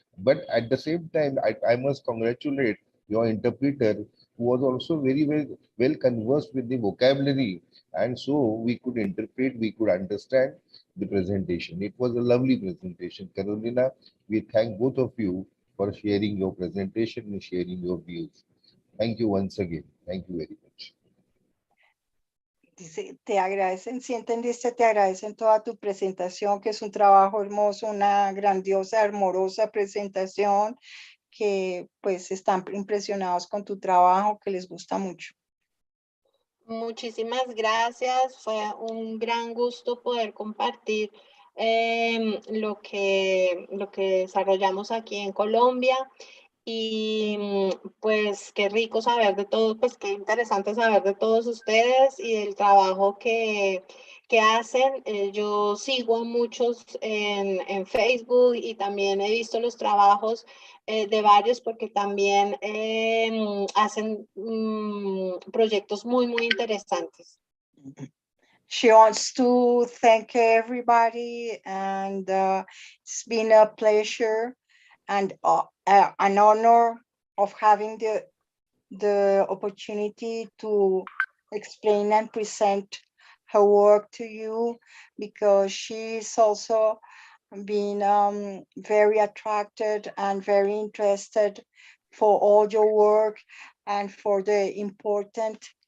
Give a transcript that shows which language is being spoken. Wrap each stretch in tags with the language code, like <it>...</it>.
<en>But at the same time, I must congratulate your interpreter, who was also very well conversed with the vocabulary. And so we could interpret, we could understand the presentation. It was a lovely presentation. Carolina, we thank both of you for sharing your presentation and sharing your views. Thank you once again. Thank you very much.</en> <es>Dice, te agradecen, si entendiste, te agradecen toda tu presentación, que es un trabajo hermoso, una grandiosa, hermorosa presentación, que pues están impresionados con tu trabajo, que les gusta mucho. Muchísimas gracias. Fue un gran gusto poder compartir lo que desarrollamos aquí en Colombia. Y pues qué rico saber de todo, pues qué interesante saber de todos ustedes y del trabajo que hacen. Yo sigo a muchos en Facebook y también he visto los trabajos de varios, porque también hacen proyectos muy interesantes.</es> <en>She wants to thank everybody, and it's been a pleasure and an honor of having the opportunity to explain and present her work to you, because she's also been very attracted and very interested for all your work and for the important</en>